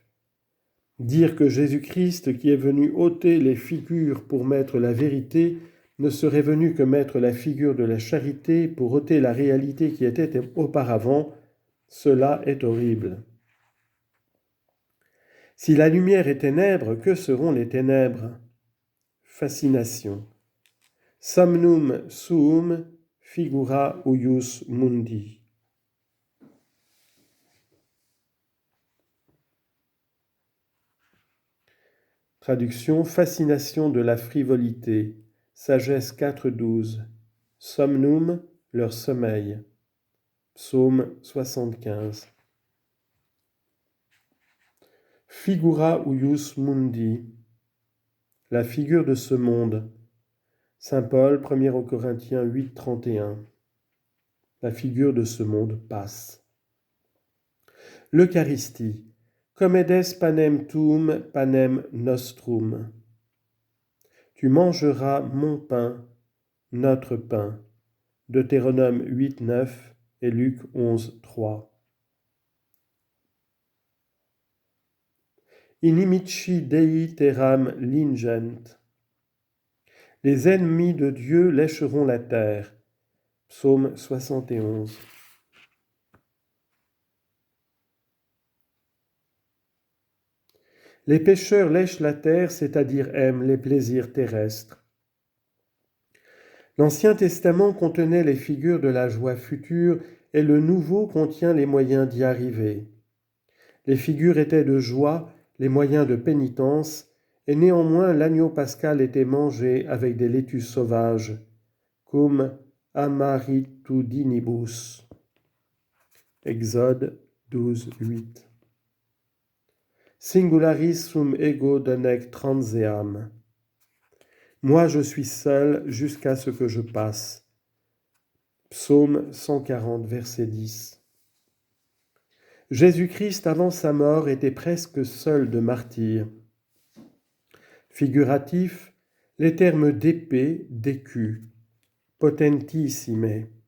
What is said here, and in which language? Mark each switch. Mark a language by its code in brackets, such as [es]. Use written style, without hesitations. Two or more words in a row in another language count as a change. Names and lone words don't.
[fr] Dire que Jésus-Christ, qui est venu ôter les figures pour mettre la vérité, ne serait venu que mettre la figure de la charité pour ôter la réalité qui était auparavant, cela est horrible. Si la lumière est ténèbres, que seront les ténèbres? Fascination. [la] Somnum suum figura huius mundi. [fr] Traduction, fascination de la frivolité. Sagesse 4.12. Somnum, leur sommeil. Psaume 75. [la] Figura huius mundi. [fr] La figure de ce monde. Saint Paul, 1 aux Corinthiens 8, 31. La figure de ce monde passe. L'Eucharistie. [la] Comedes panem tuum, panem nostrum. [fr] Tu mangeras mon pain, notre pain. Deutéronome 8, 9 et Luc 11, 3. [la] Inimici Dei terram lingent. [fr] Les ennemis de Dieu lécheront la terre. Psaume 71. Les pécheurs lèchent la terre, c'est-à-dire aiment les plaisirs terrestres. L'Ancien Testament contenait les figures de la joie future et le Nouveau contient les moyens d'y arriver. Les figures étaient de joie, les moyens de pénitence, et néanmoins l'agneau pascal était mangé avec des laitues sauvages, [la] cum amaritudinibus. [fr] Exode 12, 8. [la] Singularis sum ego donec transeam. [fr] Moi je suis seul jusqu'à ce que je passe. Psaume 140, verset 10. Jésus-Christ, avant sa mort, était presque seul de martyrs. Figuratif, les termes d'épée, d'écu, potentissime.